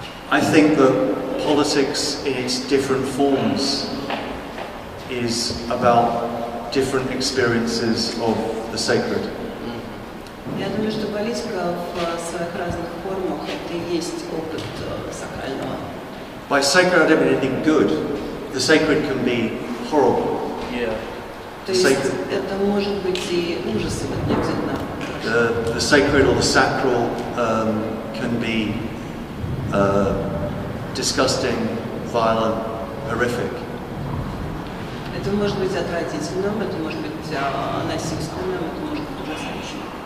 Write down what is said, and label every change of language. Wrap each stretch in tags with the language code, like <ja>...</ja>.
<en>I think that politics in its different forms is about different experiences of the sacred.</en> <ru>Я думаю, что политика в своих разных формах это и есть опыт сакрального.</ru> <en>By sacred, I don't mean anything good. The sacred can be horrible. Yeah.</en> <ru>То есть это может быть и ужас, это не обязательно.</ru> <en>The sacred or the sacral can be disgusting, violent, horrific.</en> <ru>Это может быть отвратительным, это может быть насильственным, это может быть ужасающим.</ru>